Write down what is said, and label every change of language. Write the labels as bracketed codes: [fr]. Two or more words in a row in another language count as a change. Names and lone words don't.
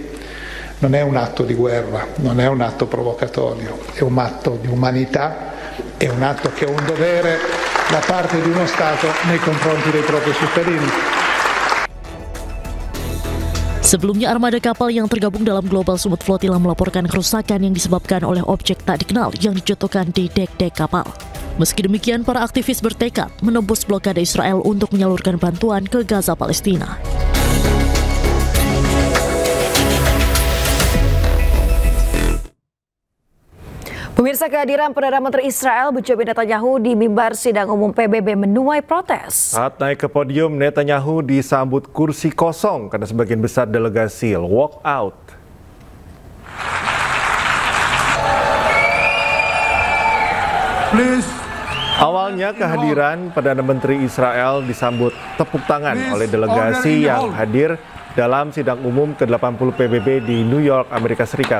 [it] Non è un atto di guerra, non è un atto provocatorio, è un atto di umanità, è un atto che è un dovere da parte di uno Stato nei confronti dei propri cittadini. [id] Sebelumnya, armada kapal yang tergabung dalam Global Summit Flotilla melaporkan kerusakan yang disebabkan oleh objek tak dikenal yang dijatuhkan di dek-dek kapal. Meski demikian, para aktivis bertekad menembus blokade Israel untuk menyalurkan bantuan ke Gaza, Palestina. Pemirsa, kehadiran Perdana Menteri Israel Benjamin Netanyahu di mimbar sidang umum PBB menuai protes. Saat naik ke podium, Netanyahu disambut kursi kosong karena sebagian besar delegasi [en] walk out. [id] Awalnya kehadiran Perdana Menteri Israel disambut tepuk tangan oleh delegasi yang hadir dalam sidang umum ke-80 PBB di New York, Amerika Serikat.